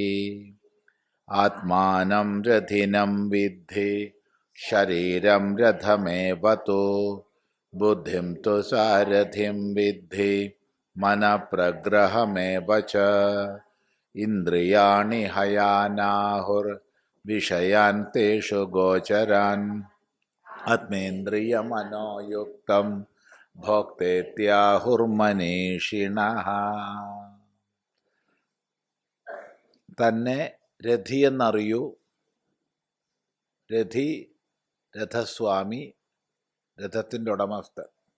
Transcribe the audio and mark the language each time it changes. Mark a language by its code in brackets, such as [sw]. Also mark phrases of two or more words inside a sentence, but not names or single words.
[sa] आत्मानं रथिनं विद्धि शरीरं रथमेव तु बुद्धिं तु सारथिं विद्धि मनप्रग्रहमेव च। इन्द्रियाणि हयानाहुर्विषयान् तेषु गोचरान् ആത്മേന്ദ്രിയമനോയുക്തം ഭോക്തേത്യാഹുർമനീഷിണഃ. [ml] തന്നെ രഥിയെന്നറിയൂ. രഥി രഥസ്വാമി, രഥത്തിൻ്റെ ഉടമസ്ഥൻ.